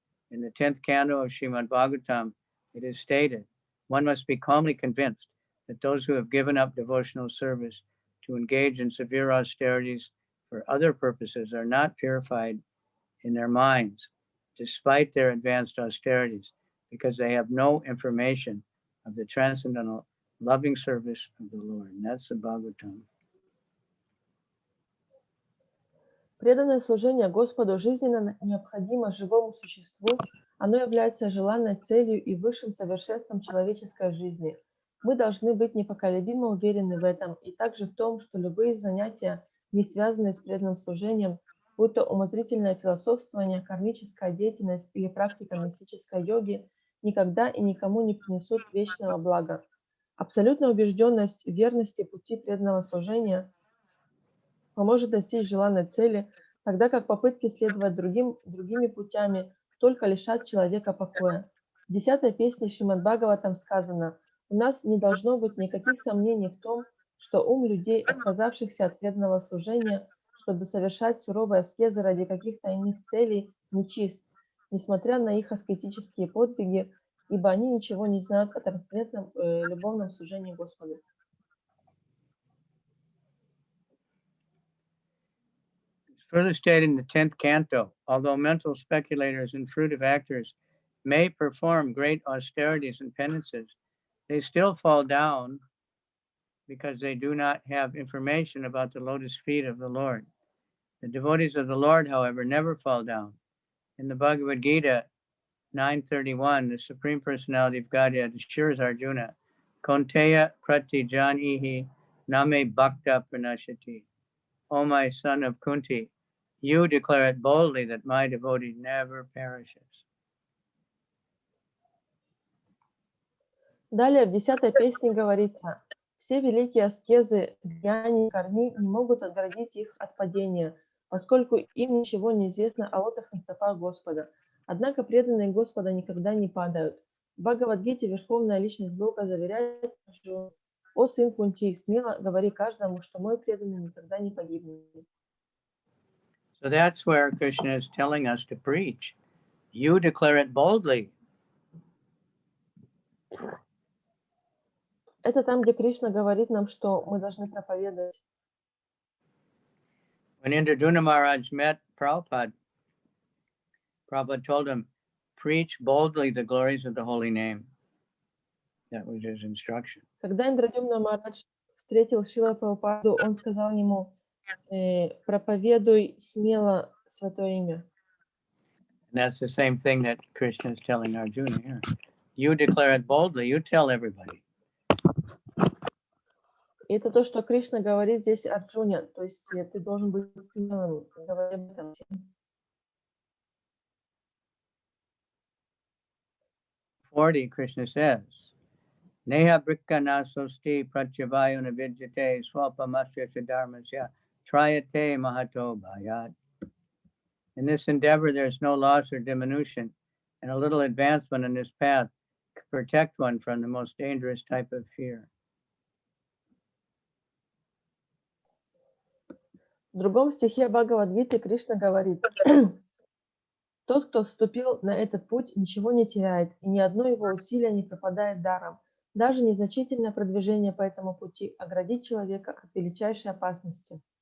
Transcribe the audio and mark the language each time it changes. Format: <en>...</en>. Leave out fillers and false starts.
<en>In the 10th canto of Srimad Bhagavatam, it is stated, one must be calmly convinced that those who have given up devotional service to engage in severe austerities for other purposes are not purified in their minds, despite their advanced austerities, because they have no information of the transcendental loving service of the Lord. And that's the Bhagavatam.</en> <ru>Преданное служение Господу жизненно необходимо живому существу. Оно является желанной целью и высшим совершенством человеческой жизни. Мы должны быть непоколебимо уверены в этом и также в том, что любые занятия, не связанные с преданным служением, будь то умозрительное философствование, кармическая деятельность или практика мистической йоги, никогда и никому не принесут вечного блага. Абсолютная убежденность в верности пути преданного служения поможет достичь желанной цели, тогда как попытки следовать другими путями только лишат человека покоя. В 10-й песне Шримад Бхагаватам сказано: «У нас не должно быть никаких сомнений в том, что ум людей, отказавшихся от преданного служения, чтобы совершать суровые аскезы ради каких-то иных целей, нечист, несмотря на их аскетические подвиги, ибо они ничего не знают о трансцендентном любовном служении Господу».</ru> <en>Further stated in the 10th canto, although mental speculators and fruitive actors may perform great austerities and penances, they still fall down because they do not have information about the lotus feet of the Lord. The devotees of the Lord, however, never fall down. In the Bhagavad Gita 9:31, the Supreme Personality of Godhead assures Arjuna,</en> <sa>Konteya Prati Janihi Name Bhakta Pranashati.</sa> <en>O my son of Kunti, you declare it boldly that my devotee never perishes.</en> <ru>Далее в 10-й песне говорится: «Все великие аскезы, гьяни, карми не могут отгородить их от падения, поскольку им ничего не известно о лотосных стопах Господа. Однако преданные Господа никогда не падают». В Бхагавад-гите Верховная Личность Бога заверяет Арджуну: «О сын Кунти, смело говори каждому, что мой преданный никогда не погибнет».</ru> <en>So that's where Krishna is telling us to preach. You declare it boldly.</en> <ru>Это там, где Кришна говорит нам, что мы должны проповедовать.</ru> <en>When Indraduna Maharaj met Prabhupada, Prabhupada told him, preach boldly the glories of the holy name. That was his instruction.</en> <ru>Когда Индрадюмна Махарадж встретил Шрила Прабхупаду, он сказал ему: проповедуй смело святое имя.</ru> <en>And that's the same thing that Krishna is telling Arjuna here. You declare it boldly, you tell everybody.</en> <ru>И это то, что Кришна говорит здесь Арджуне, то есть ты должен быть смелым, говоря об этом всем.</ru> <en>40, Krishna says,</en> <sa>Neha brikka nasosti pratyavayuna vidyate swapamasya dharmasya trayate mahato bhayat.</sa> <en>In this endeavor, there is no loss or diminution, and a little advancement in this path can protect one from the most dangerous type of fear.</en> <ru>В другом стихе Бхагавад-гиты Кришна говорит: «Тот, кто вступил на этот путь, ничего не теряет, и ни одно его усилие не пропадает даром. Даже незначительное продвижение по этому пути оградит человека от величайшей опасности».</ru>